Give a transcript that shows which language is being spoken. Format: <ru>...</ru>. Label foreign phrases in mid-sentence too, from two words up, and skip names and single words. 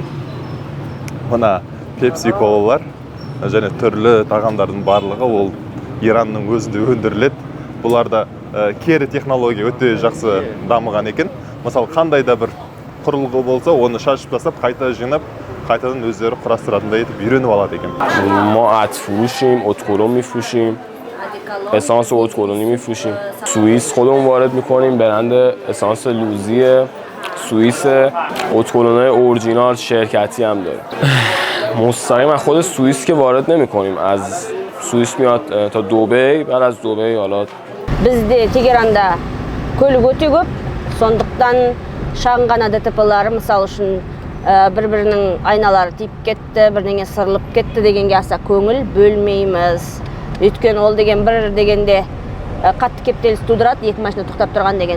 <kk>Мына пепси колалар және түрлі тағамдардың барлығы ол Иранның өзінде өндіріледі. Бұларда кері технология өте жақсы дамыған екен. Мысалы, қандай да бір құрылғы болса, оны шашып тастап, қайта жинап, қайтадан өздері құрастыратындай етіп үйреніп алады екен.</kk> <fa>ما ات فروشیم، اتکلون میفروشیم، اسانس اتکلونی میفروشیم. سوئیس خودمون وارد میکنیم، برند اسانس لوزی سوئیس، اتکلونای اورجینال شرکتی هم داره. مستقیم از خود سوئیس که وارد نمی‌کنیم، از سوئیس میاد تا دبی، بعد از دبی حالا</fa> <kk>Бізде Тегеранда көлік өте көп, сондықтан шағын ғана ДТП-лары мысалы үшін бір-бірінің айналары тиіп кетті, бірдеңе сырылып кетті дегенге аса көңіл бөлмейміз. Өйткені ол деген бір дегенде қатты кептеліс тудырады, екі машина тоқтап тұрған деген.</kk>